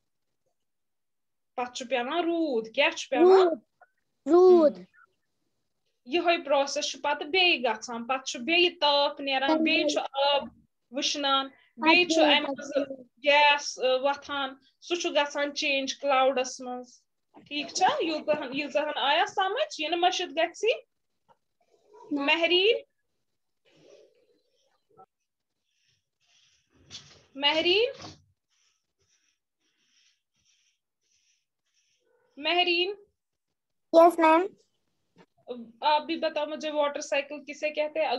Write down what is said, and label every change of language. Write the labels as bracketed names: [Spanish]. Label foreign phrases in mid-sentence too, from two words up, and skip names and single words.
[Kashmiri] पत छु पेवान रूद। क्या छु पेवान? रूद। यह प्रोसेस छु पत बेय गसान, पत छु बेय ताप नेरान, बेय छु आब वुशनान, बेय छु गैस वथान, सु छु गसान चेंज क्लाउडस मज। ठीक छा? यूजहन [Hindi] आया समझ? [Kashmiri] ये न मशिद गसी? महरीन महरीन महरीन [English] yes ma'am. [Hindi] आप भी बताओ मुझे [English] water cycle [Hindi] किसे कहते हैं?